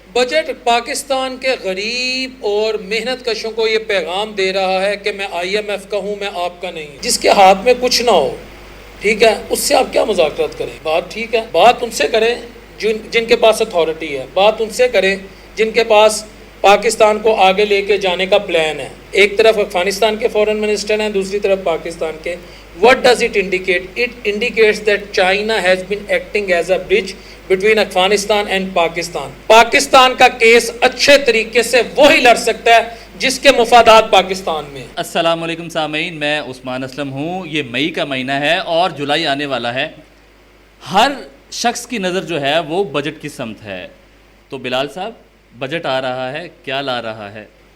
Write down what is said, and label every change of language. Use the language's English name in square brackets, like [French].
[Urdu] Budget Pakistan کے غریب اور محنت کشوں کو یہ پیغام دے رہا ہے کہ میں آئی ایم ایف کا ہوں، میں آپ کا نہیں ہوں۔ جس کے ہاتھ میں کچھ نہ ہو، ٹھیک ہے، اس سے آپ کیا مذاکرات کریں؟ بات ٹھیک ہے، بات ان سے کریں جن کے پاس اتھارٹی ہے، بات ان سے کریں جن کے پاس پاکستان کو آگے لے کے جانے کا پلان ہے۔ ایک طرف افغانستان کے فورن منسٹر ہیں، دوسری طرف پاکستان کے۔ [English] What does it indicate? It indicates that China has been acting as a bridge between Afghanistan and Pakistan. [Urdu] Pakistan کا کیس اچھے طریقے سے وہی لڑ سکتا ہے جس کے مفادات پاکستان میں۔ السلام علیکم سامعین، میں عثمان اسلم ہوں۔ یہ مئی کا مہینہ ہے اور جولائی آنے والا ہے۔ ہر شخص کی نظر جو ہے وہ بجٹ کی سمت ہے۔ تو بلال صاحب بجٹ آ رہا ہے، کیا لا رہا ہے؟